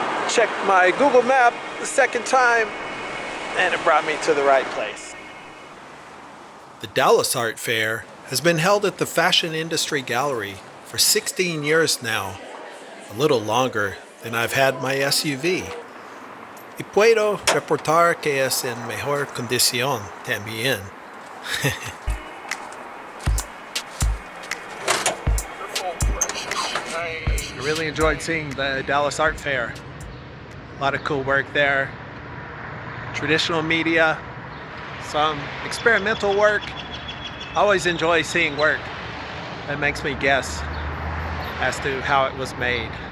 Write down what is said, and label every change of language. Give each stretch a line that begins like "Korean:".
English: Checked my Google map the second time and it brought me to the right place. The Dallas Art Fair has been held at the Fashion Industry Gallery for 16 years now, a little longer than I've had my SUV.
Spanish: Y puedo reportar que es en mejor condición también.
English: I really enjoyed seeing the Dallas Art Fair. A lot of cool work there. Traditional media, some experimental work. I always enjoy seeing work that makes me guess as to how it was made.